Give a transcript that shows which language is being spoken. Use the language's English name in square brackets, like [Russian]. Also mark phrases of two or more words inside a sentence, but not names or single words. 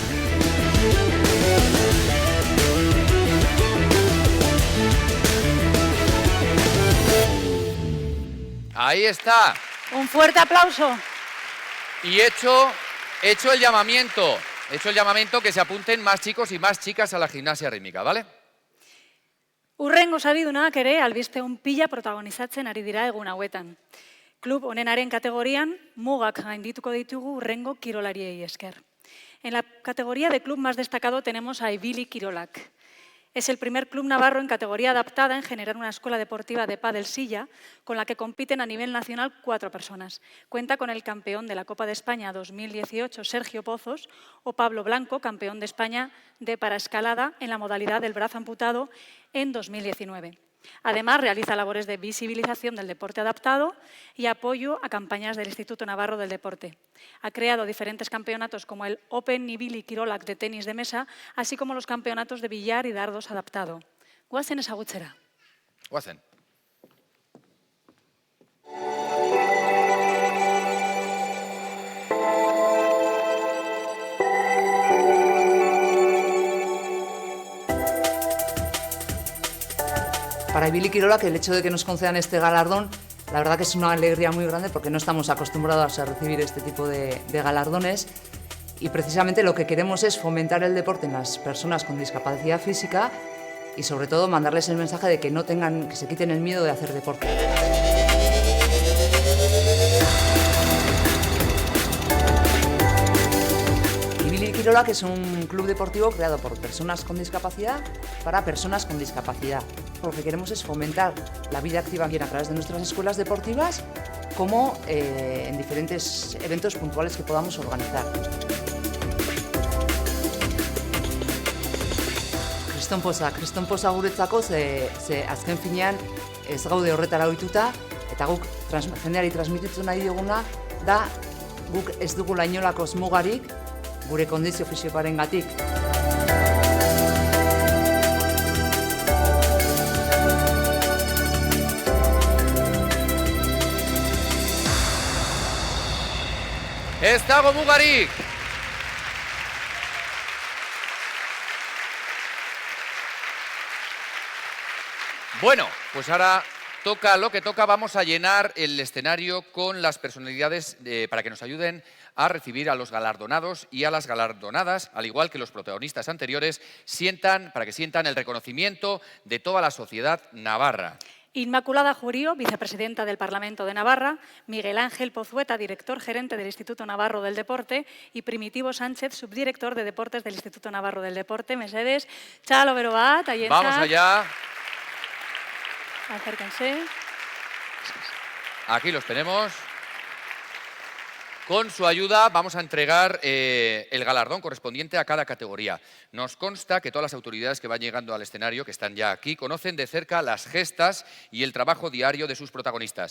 [Spanish] Ahí está. Un fuerte aplauso. Y hecho el llamamiento. Hecho el llamamiento que se apunten más chicos y más chicas a la gimnasia rítmica, ¿vale? [Basque] Urrengo saridunak ere albisteun pila protagonizatzen ari dira egun hauetan. Klub honenaren kategorian mugak gaindituko ditugu urrengo kirolariei esker. [Spanish] En la categoría de club más destacado tenemos a Ibili Kirolak. Es el primer club navarro en categoría adaptada en generar una escuela deportiva de pádel silla con la que compiten a nivel nacional 4 personas. Cuenta con el campeón de la Copa de España 2018, Sergio Pozos, o Pablo Blanco, campeón de España de paraescalada en la modalidad del brazo amputado en 2019. Además, realiza labores de visibilización del deporte adaptado y apoyo a campañas del Instituto Navarro del Deporte. Ha creado diferentes campeonatos como el Open Ibili Kirolak de tenis de mesa, así como los campeonatos de billar y dardos adaptado. [Basque] Guazen ezagutzera. Guazen. [Spanish] Para Ibili Kirolak, el hecho de que nos concedan este galardón, la verdad que es una alegría muy grande porque no estamos acostumbrados a recibir este tipo de galardones y precisamente lo que queremos es fomentar el deporte en las personas con discapacidad física y sobre todo mandarles el mensaje de que que se quiten el miedo de hacer deporte. Ibili Kirolak es un club deportivo creado por personas con discapacidad para personas con discapacidad. Lo que queremos es fomentar la vida activa bien a través de nuestras escuelas deportivas como en diferentes eventos puntuales que podamos organizar. [Basque] Kriston poza guretzako ze azken finean ez gaude horretara ohituta eta guk jendeari transmititzen nahi diguna da guk ez dugula inolako mugarik gure kondizio fisikoarengatik. Ez dago mugarik! [Spanish] Bueno, pues ahora toca lo que toca. Vamos a llenar el escenario con las personalidades para que nos ayuden a recibir a los galardonados y a las galardonadas, al igual que los protagonistas anteriores, para que sientan el reconocimiento de toda la sociedad navarra. Inmaculada Jurío, vicepresidenta del Parlamento de Navarra, Miguel Ángel Pozueta, director gerente del Instituto Navarro del Deporte, y Primitivo Sánchez, subdirector de Deportes del Instituto Navarro del Deporte. [Basque] Mesedes, txalo bero bat, haientzat. [Spanish] Vamos allá. Acérquense. Aquí los tenemos. Con su ayuda vamos a entregar el galardón correspondiente a cada categoría. Nos consta que todas las autoridades que van llegando al escenario, que están ya aquí, conocen de cerca las gestas y el trabajo diario de sus protagonistas.